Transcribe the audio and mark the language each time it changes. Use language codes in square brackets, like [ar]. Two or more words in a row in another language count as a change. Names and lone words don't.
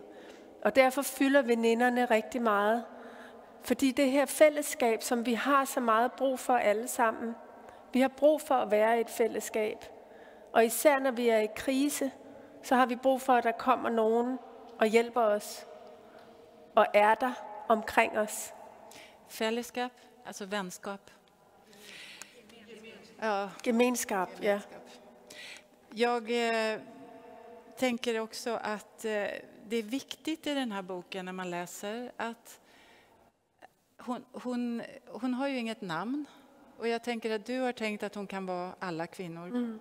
[da] Og derfor fylder veninderne rigtig meget. Fordi det her fællesskab, som vi har så meget brug for alle sammen, vi har brug for at være i et fællesskab. Og især når vi er i krise, så har vi brug for, at der kommer nogen og hjælper os. Og er der omkring os. Fællesskab, altså venskap. Ja. [sv] Gemenskap, ja. Jag tänker också att det är viktigt i den här boken när man läser att hon har ju inget namn. Och jag tänker att du har tänkt att hon kan vara alla kvinnor.